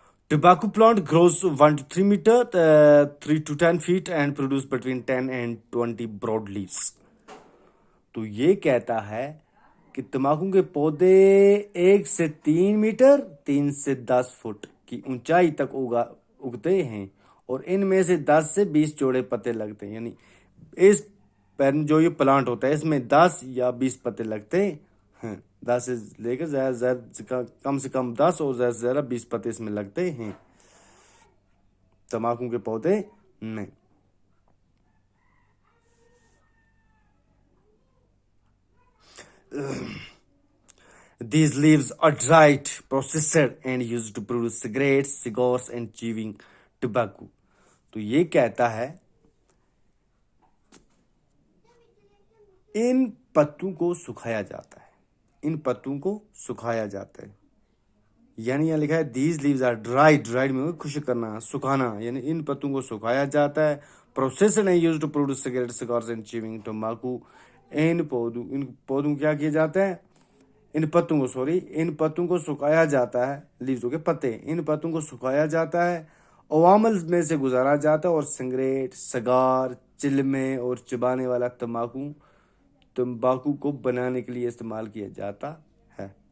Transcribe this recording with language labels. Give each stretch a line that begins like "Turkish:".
English: Tobacco plant grows 1 to 3 meter, 3 to 10 feet and produce between 10 and 20 broad leaves.
Urdu: تو یہ کہتا ہے کہ تمباکو کے پودے 1 سے 3 میٹر 3 سے 10 فٹ کی اونچائی تک اگتے ہیں اور ان میں سے 10 سے 20 چوڑے پتے لگتے ہیں. یعنی اس جو یہ پلانٹ ہوتا ہے اس میں 10 یا 20 پتے لگتے ہیں, 10 سے لے کر زیادہ کم سے کم 10 اور زیادہ سے زیادہ 20 پتے اس میں لگتے ہیں تمباکو کے پودے میں.
English: These leaves are dried, processed and used to produce cigarettes, cigars and chewing tobacco.
Urdu: تو یہ کہتا ہے ان پتوں کو سکھایا جاتا ہے, ان پتوں کو سکھایا جاتا ہے. یعنی یہاں لکھا ہے
English: these leaves are dried
Urdu: میں خشک کرنا, سکھانا, یعنی ان پتوں کو سکھایا جاتا ہے.
English: processed and used to produce cigarettes, cigars and chewing tobacco.
Urdu: ان پودوں کیا کیا جاتا ہے, ان پتوں کو سکھایا جاتا ہے, لیوزوں کے پتے, ان پتوں کو سکھایا جاتا ہے, عوامل میں سے گزارا جاتا ہے اور سگریٹ, سگار, چلمے اور چبانے والا تمباکو کو بنانے کے لیے استعمال کیا جاتا ہے.